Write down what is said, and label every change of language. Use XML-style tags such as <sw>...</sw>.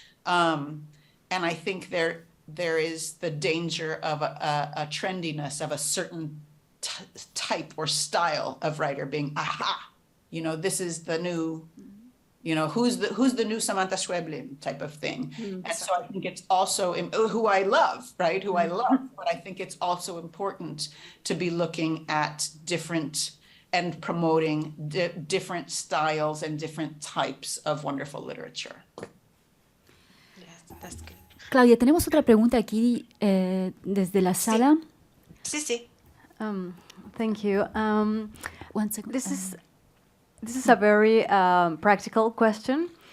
<en>And I think there is the danger of a trendiness of a certain type or style of writer being, aha, you know, this is the new, you know, who's the new Samantha Schweblin type of thing. And so I think it's also, who I love, right? Who I love, but I think it's also important to be looking at different and promoting different styles and different types of wonderful literature. Yes, that's good.</en> <es>Claudia, tenemos otra pregunta aquí desde la sala. Sí, sí.</es> <en>Thank you. One second. This is a very practical question.</en>